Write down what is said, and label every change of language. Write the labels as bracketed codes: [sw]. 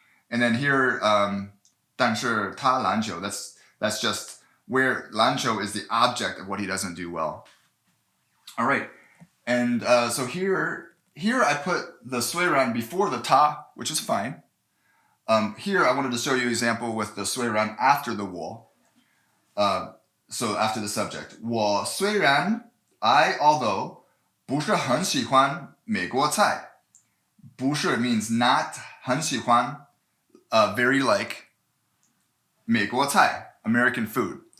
[en] And then here, [zh] 但是他篮球, [en] that's just where 篮球 is the object of what he doesn't do well. All right. And so here I put the 虽然 before the 他, which is fine. Here I wanted to show you an example with the 虽然 after the 我. So after the subject. [zh] 我虽然 [en] although [zh] 不是很喜欢美国菜. [en] 不是 means not 很喜欢, very like 美国菜, American food.